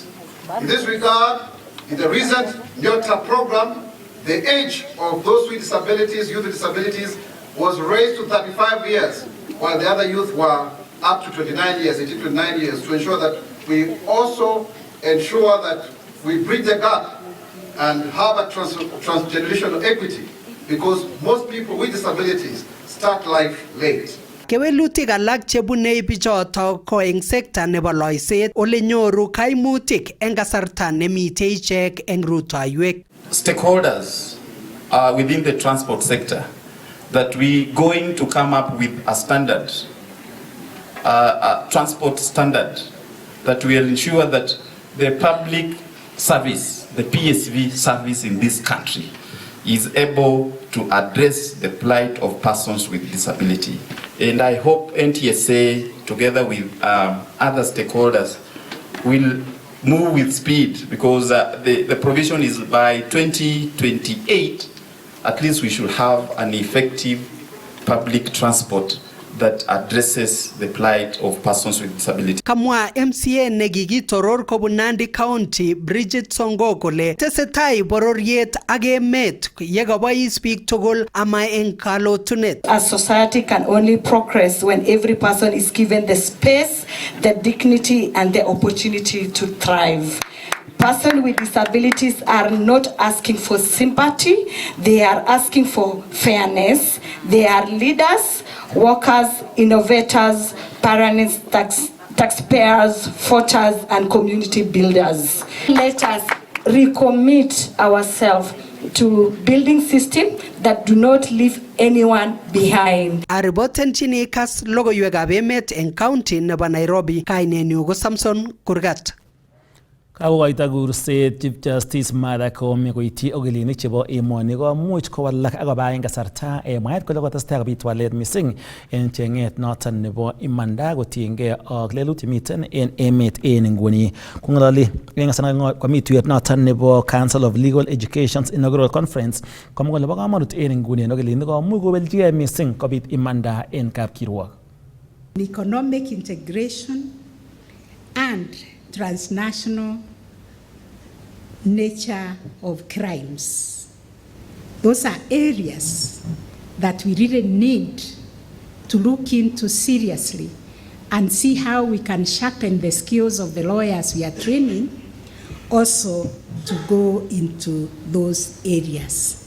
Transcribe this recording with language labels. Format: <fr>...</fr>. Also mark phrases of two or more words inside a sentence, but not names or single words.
<en>In this regard, in the recent NYOTA program, the age of those with disabilities, youth with disabilities, was raised to 35 years, while the other youth were up to 29 years, 18 to 29 years, to ensure that we also ensure that we bridge the gap and have a transgenerational equity, because most people with disabilities start life late.</en> <kln>Kewelutik alak chebune bichoto ko eng sekta nebo loiset ole nyoru kaimutik eng kasarta nemite ichek eng rutoiwek.</kln> <en>Stakeholders within the transport sector that we going to come up with a standard, a transport standard that will ensure that the public service, the PSV service in this country is able to address the plight of persons with disability. And I hope NTSA, together with other stakeholders, will move with speed, because the provision is by 2028, at least we should have an effective public transport that addresses the plight of persons with disability.</en> <kln>Kamwa MCA nekikitoror kobun Nandi County Bridget Songo kole tesetai bororiet ak emet yekabois biik tugul ama eng kalotunet.</kln> <en>A society can only progress when every person is given the space, the dignity and the opportunity to thrive. Persons with disabilities are not asking for sympathy, they are asking for fairness. They are leaders, workers, innovators, parents, taxpayers, voters, and community builders. Let us recommit ourselves to building systems that do not leave anyone behind.</en> <kln>Ariboten chini KASS logoiwekab emet eng county nebo Nairobi, kainenyu ko Samson Kurgat. Kakokoito kurset Chief Justice Martha Koome koityi ogilinik chebo emoni komuch kowalak akoba eng kasarta mwaet kole kotestai kobit walet missing en cheng'et noton nebo imanda kotiengei ak lelutik miten en emet en nguni. Kong'ololi eng kasarta komi tuyet noton nebo Council of Legal Education's Inaugural Conference komwa kole bo komonut en nguni en ogilinik komuch kobeljigei missing kobit imanda en kapkirwok.</kln> <en>Economic integration and transnational nature of crimes. Those are areas that we really need to look into seriously and see how we can sharpen the skills of the lawyers we are training also to go into those areas.</en>